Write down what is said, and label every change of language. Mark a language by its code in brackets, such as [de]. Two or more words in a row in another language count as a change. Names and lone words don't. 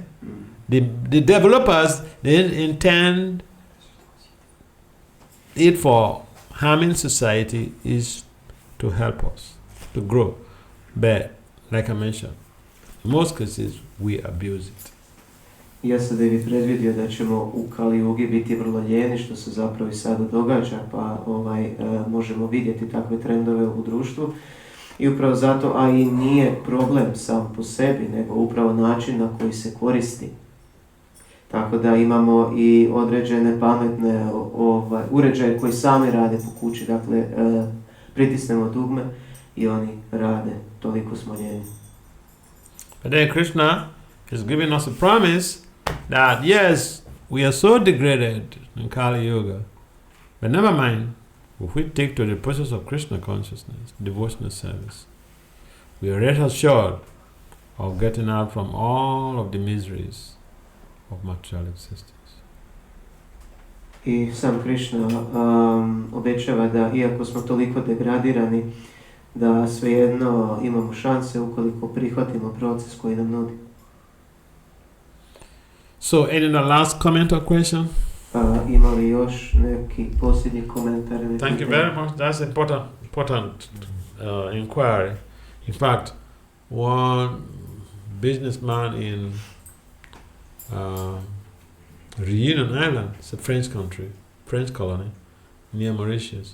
[en] The developers, they didn't intend it for harming society, is to help us to grow. But like I mentioned, in most cases we abuse it. [hr] Vasudev je predvidio da ćemo u Kali Yugi biti vrlo ljeni, što se zapravo i sada događa, pa možemo vidjeti takve trendove u društvu. I upravo zato AI nije problem sam po sebi, nego upravo način na koji se koristi. Tako da imamo i određene pametne uređaje koji sami rade po kući, dakle pritisnemo dugme i oni rade, toliko smo ljeni. [en] But then Krishna is giving us a promise that yes, we are so degraded in Kali Yuga, but never mind, if we take to the process of Krishna consciousness, devotional service, we are rest assured of getting out from all of the miseries of material existence. [hr] I sam Krishna obećava da iako smo toliko degradirani, da svejedno imamo šanse ukoliko prihvatimo proces koji nam nudi. [en] So, any last comment or question? [hr] Ima li još neki posljednji komentar? [en] Thank you very much. That's important inquiry. In fact, one businessman in Reunion Island, it's a French country, French colony, near Mauritius.